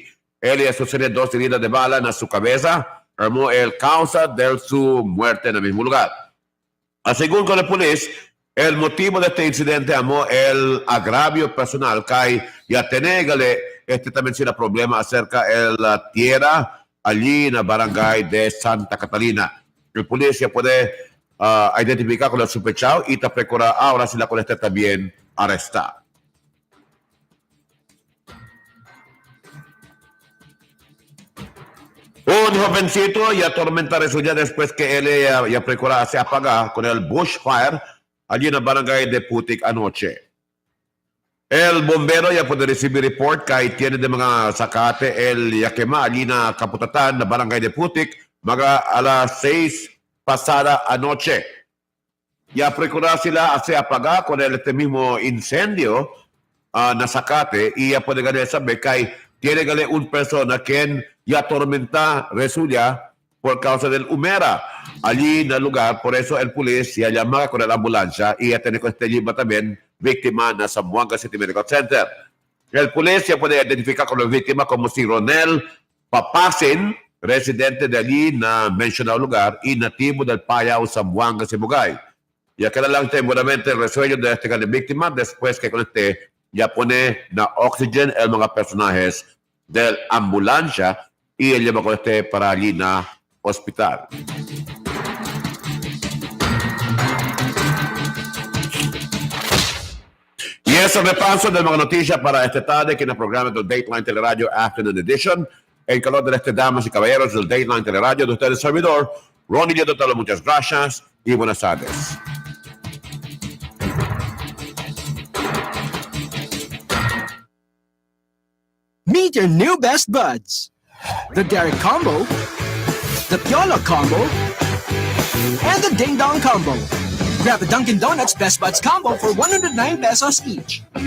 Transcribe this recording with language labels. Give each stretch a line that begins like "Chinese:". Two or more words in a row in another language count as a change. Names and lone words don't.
Chavacano: Él sufrió 2 heridas de bala en su cabeza, armó el causa de su muerte en el mismo lugar. Según con la policía, el motivo de este incidente amó el agravio personal que ya tenegale también sila problema acerca el tierra allí na barangay de Santa Catalina. El policía puede identificar con el sospechado y te procura ahora sila con también arrestar. Un jovencito ya atormenta resulta después que él ya procura se apaga con el bushfire allí en el barangay de Putik anoche. El bombero ya puede recibir report kay tiene de mga sakate el ya quema allí na Kaputatan na barangay de Putik mga alas 6 pasada anoche. Ya procura sila se apaga con el mismo incendio na sakate y ya puede ganar saber kay tiene gale un persona quien ya tormenta resulta por causa del humera allí en el lugar. Por eso el policía llama con la ambulancia y ya tiene con este lleva también víctima na Zamboanga City Medical Center. El policía puede identificar con la víctima como si Ronel Papasin, residente de allí na mencionado lugar y nativo del Payao, Zamboanga, Sibugay. Ya queda lang temporalmente el resuello de este víctima después que con este ya pone na oxygen el mga personajes del ambulancia y él lleva con este para allí na hospital. Y eso repaso de mga noticias para esta tarde que en el programa del Dateline Teleradyo Afternoon Edition. En calor de damas y caballeros del Dateline Teleradyo, de usted el servidor, Ronnie Diodotalo, muchas gracias y buenas tardes.
English: Meet your new best buds. The Derek Combo, the Piola Combo, and the Ding Dong Combo. Grab a Dunkin' Donuts Best Buds Combo for 109 pesos each.